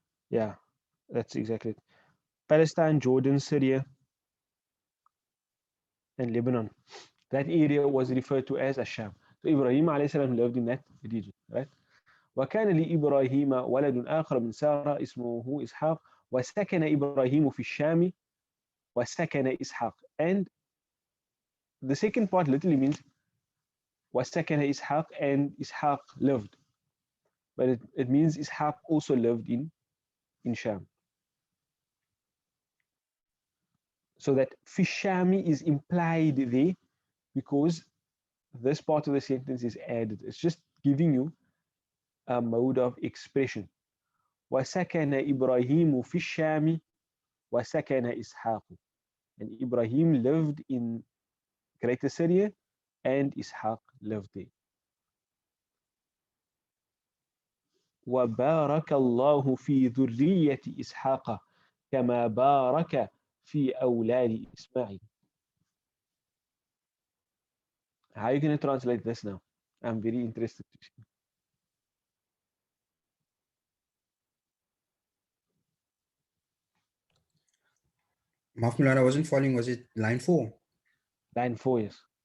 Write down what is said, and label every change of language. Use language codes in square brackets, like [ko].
[en] Yeah, that's exactly it. Palestine, Jordan, Syria, and Lebanon. That area was referred to as Asham. So Ibrahim alayhi salam lived in that region, right? [ar] وكان لإبراهيم ولد آخر من سارة اسمه إسحاق وسكن إبراهيم في الشام وسكن إسحاق. [en] And the second part literally means [ar] وسكن إسحاق, [en] and Ishaq lived. But it means Ishaq also lived in Sham. So that Fishami is implied there because this part of the sentence is added. It's just giving you a mode of expression. [ar] وسكن إبراهيم في الشام وسكن إسحاق. [en] And Ibrahim lived in Greater Syria and Ishaq lived there. [ar] وبارك الله في ذرية إسحاق كما بارك في أولاد إسماعيل. [en] How are you going to translate this now? I'm very interested to see. Mahmoud, I wasn't following. Was it line 4? Line 4, yes.